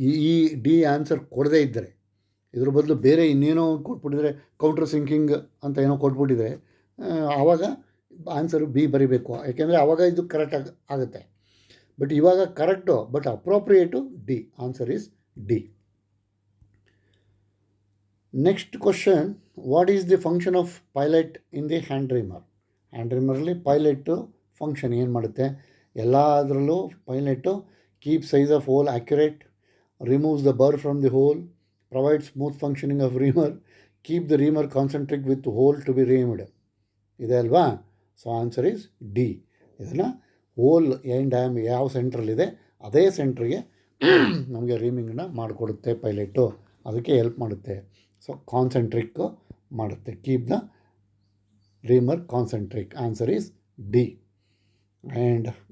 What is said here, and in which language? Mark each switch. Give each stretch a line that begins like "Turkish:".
Kannada: ಈ D answer ಕೊಡದೇ ಇದ್ದರೆ, ಇದ್ರ ಬದಲು ಬೇರೆ ಇನ್ನೇನೋ ಕೊಟ್ಬಿಟ್ಟಿದ್ರೆ, ಕೌಂಟ್ರ್ ಸಿಂಕಿಂಗ್ ಅಂತ ಏನೋ ಕೊಟ್ಬಿಟ್ಟಿದ್ರೆ ಆವಾಗ ಆನ್ಸರು ಬಿ ಬರೀಬೇಕು, ಯಾಕೆಂದರೆ ಆವಾಗ ಇದು ಕರೆಕ್ಟ್ ಆಗುತ್ತೆ.
English: But ಇವಾಗ correct but appropriate D. Answer is D. Next question, what is the function of pilot in the hand reamer?
Kannada: Hand ರೀಮರಲ್ಲಿ ಪೈಲಟ್ಟು function ಏನು ಮಾಡುತ್ತೆ?
English: ಎಲ್ಲದರಲ್ಲೂ pilot keep size of hole accurate, removes the burr from the hole, provides smooth functioning of reamer, keep the reamer concentric with hole to be reamed.
Kannada: ಇದೆ ಅಲ್ವಾ?
English: So answer is D.
Kannada: ಇದನ್ನು hole end ಯಾವ ಸೆಂಟ್ರಲ್ಲಿದೆ ಅದೇ ಸೆಂಟ್ರಿಗೆ ನಮಗೆ ರೀಮಿಂಗನ್ನ ಮಾಡಿಕೊಡುತ್ತೆ ಪೈಲಟ್ಟು, ಅದಕ್ಕೆ help ಮಾಡುತ್ತೆ.
English: so concentric
Kannada: ಮಾಡುತ್ತೆ,
English: Keep the reamer concentric. Answer is D. And